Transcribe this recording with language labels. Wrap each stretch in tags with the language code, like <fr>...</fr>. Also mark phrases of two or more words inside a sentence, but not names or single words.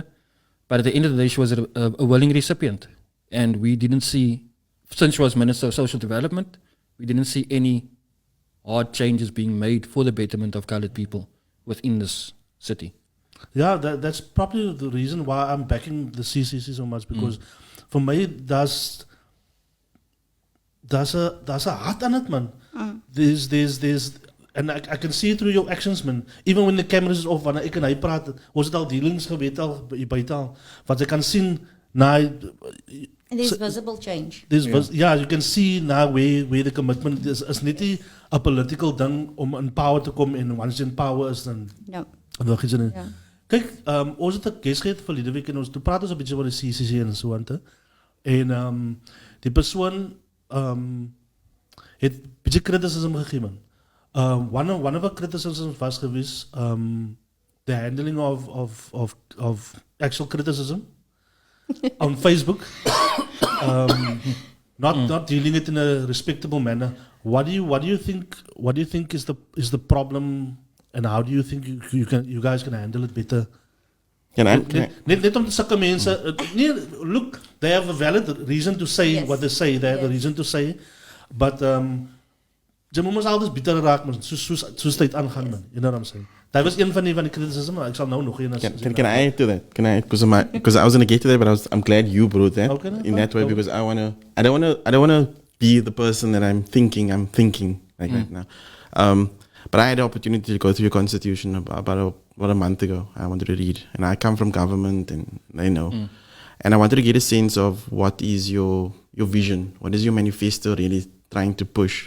<en>But at the end of the day, she was a willing recipient. And we didn't see, since she was Minister of Social Development, we didn't see any hard changes being made for the betterment of colored people within this city. Yeah, that's probably the reason why I'm backing the CCC so much, because for me, there's a heart on it, man. There's and I can see it through your actions, man. Even when the camera is off,</en> <af>wanneer ek en hy praat, ons het al dealings gewet al buite al, wat jy kan sien na.</af> <en>And there's visible change. You can see now where the commitment is</en> <af>net nie 'n political ding om</af> <en>in power</en> <af>te kom en</af> <en>once in power</en> <af>is dan.</af> <en>No.</en> <af>Ja. Kijk, ons het 'n guest gehad verlede week en ons toe praat ons 'n bietjie oor die CCC en so aan te. En die persoon het bietjie criticism gegee man.</af> <en>One of the criticisms was gewees the handling of actual criticism on Facebook. Not dealing it in a respectable manner. What do you think is the problem? And how do you think you guys can handle it better?</en> <af>Net om sulke mense,</af> <en>look, they have a valid reason to say what they say. They have a reason to say, but</en> <af>jy moet mos altyd bitter raak,</af> <en>man.</en> <af>Soos tyd aangaan, man.</af> <en>You know what I'm saying? That was</en> <af>een van die</af> <en>criticism.</en> <af>Ek sal nou nog een.</af> <en>Can I add to that? Because I was gonna get to that, but I'm glad you brought that in that way, because I don't wanna be the person that I'm thinking like that now. But I had the opportunity to go through your constitution about a month ago. I wanted to read, and I come from government, and they know. And I wanted to get a sense of what is your vision, what is your manifesto really trying to push.</en>